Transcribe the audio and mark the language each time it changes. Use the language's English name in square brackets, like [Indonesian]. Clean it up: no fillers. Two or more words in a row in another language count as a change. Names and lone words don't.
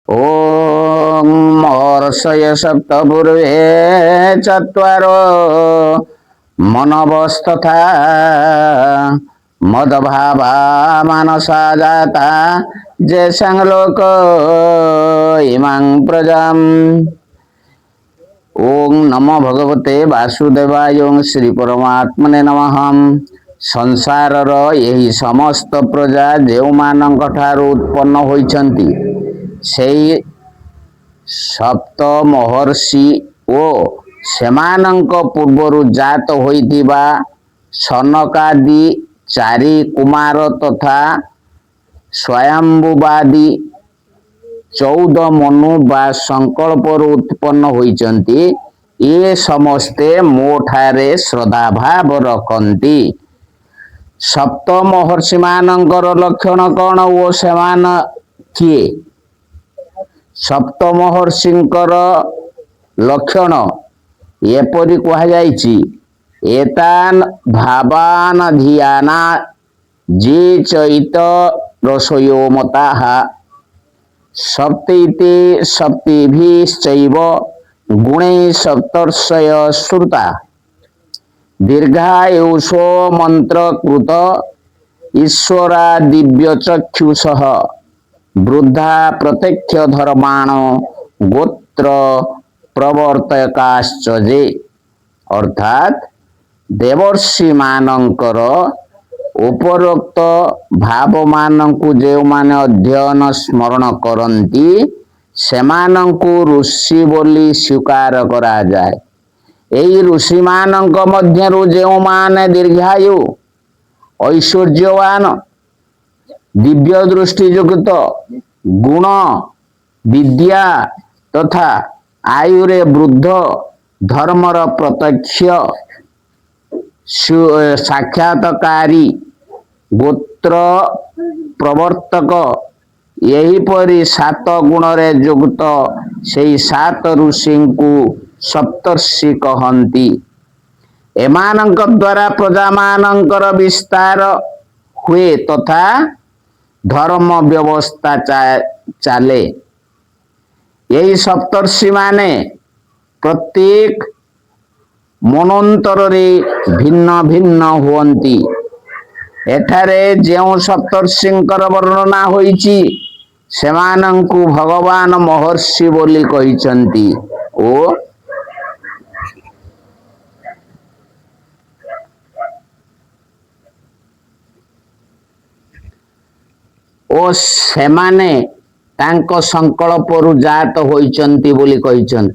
[Sanskrit] ओम महर्षय सप्तपूर्वे चत्वारो मनवस्तथा मदभावा मनसा जाता जैसंग लोक इमां प्रजाम। ओम नमो भगवते वासुदेवाय ओं श्री परमात्मने नमः। [Odia] ସଂସାରର ଏହି ସମସ୍ତ ପ୍ରଜା ଯୋ ମାନଙ୍କ ଠାରୁ ଉତ୍ପନ୍ନ ହୋଇଛନ୍ତି ସେଇ ସପ୍ତ ମହର୍ଷି ଓ ସେମାନଙ୍କ ପୂର୍ବରୁ ଜାତ ହୋଇଥିବା ସନକାଦି ଚାରି କୁମାର ତଥା ସ୍ୱୟମ୍ଭୁବାଦି 14 ମନୁ ବା ସଂକଳ୍ପରୁ ଉତ୍ପନ୍ନ ହୋଇଛନ୍ତି ଯେ ସମସ୍ତେ ମୋଠାରେ ଶ୍ରଦ୍ଧା ଭାବ ରଖନ୍ତି। ସପ୍ତ ମହର୍ଷି ମାନଙ୍କର ଲକ୍ଷଣ କଉଣ ଓ ସେମାନ କିଏ? ସପ୍ତ ମହର୍ଷିଙ୍କର ଲକ୍ଷଣ ଏପରି କହା ଯାଇଛି [Sanskrit] एतान भावान धियाना जे चैत रसयो मताः सप्तैते सप्तिभिश्चैव गुणे सप्तर्षय श्रुता दीर्घायुषो मंत्रकृत ईश्वरा दिव्य चक्षुषः वृद्धा प्रत्यक्ष धर्माण गोत्र प्रवर्तकाश्च [Odia] ଯେ ଅର୍ଥାତ ଦେବର୍ଷି ମାନଙ୍କର ଉପରୋକ୍ତ ଭାବ ମାନଙ୍କୁ ଯେ ମାନେ ଅଧ୍ୟୟନ ସ୍ମରଣ କରନ୍ତି ସେମାନଙ୍କୁ ଋଷି ବୋଲି ସ୍ୱୀକାର କରା ଯାଏ। ଏଇ ଋଷି ମାନଙ୍କ ମଧ୍ୟରୁ ଯେ ମାନେ ଦୀର୍ଘାୟୁ ଐଶ୍ୱର୍ଯ୍ୟବାନ ଦିବ୍ୟ ଦୃଷ୍ଟି ଯୁକ୍ତ ଗୁଣ ବିଦ୍ୟା ତଥା ଆୟୁରେ ବୃଦ୍ଧ ଧର୍ମର ପ୍ରତ୍ୟକ୍ଷ ସାକ୍ଷାତ୍କାରୀ ଗୋତ୍ର ପ୍ରବର୍ତ୍ତକ ଏହି ପରି 7 ଗୁଣରେ ଯୁକ୍ତ ସେଇ 7 ଋଷି କୁ ସପ୍ତର୍ଷି କହନ୍ତି। ଏମାନଙ୍କ ଦ୍ୱାରା ପ୍ରଜା ମାନଙ୍କର ବିସ୍ତାର ହୁଏ ତଥା ଧର୍ମ ବ୍ୟବସ୍ଥା ଚାଲେ। ଏହି ସପ୍ତର୍ଷି ମାନେ ପ୍ରତ୍ୟେକ ମନୋନ୍ତର ରେ ଭିନ୍ନ ଭିନ୍ନ ହୁଅନ୍ତି। ଏଠାରେ ଯେଉଁ ସପ୍ତର୍ଷିଙ୍କର ବର୍ଣ୍ଣନା ହୋଇଛି ସେମାନଙ୍କୁ ଭଗବାନ ମହର୍ଷି ବୋଲି କହିଛନ୍ତି ଓ ସେମାନେ ତାଙ୍କ ସଂକଳ୍ପରୁ ଜାତ ହୋଇଛନ୍ତି ବୋଲି କହିଛନ୍ତି।